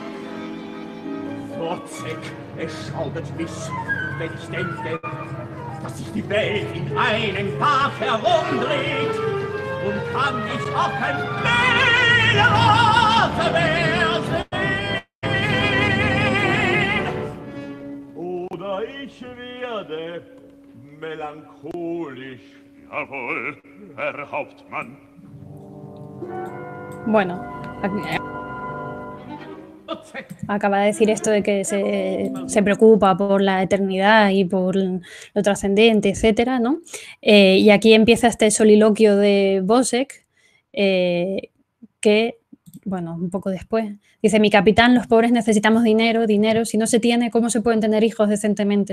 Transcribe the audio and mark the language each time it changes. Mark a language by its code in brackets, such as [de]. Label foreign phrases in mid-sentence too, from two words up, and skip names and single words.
[de] Wozzeck, es schaudert mich, wenn ich denke, dass sich die Welt in einen Tag herumdreht und kann ich auch kein Fehler mehr sehen. Oder ich werde melancholisch. Jawohl, Herr Hauptmann. [es] Bueno, acaba de decir esto de que se preocupa por la eternidad y por lo trascendente, etcétera, ¿no? Y aquí empieza este soliloquio de Wozzeck que, bueno, un poco después, dice, mi capitán, los pobres necesitamos dinero, dinero, si no se tiene, ¿cómo se pueden tener hijos decentemente?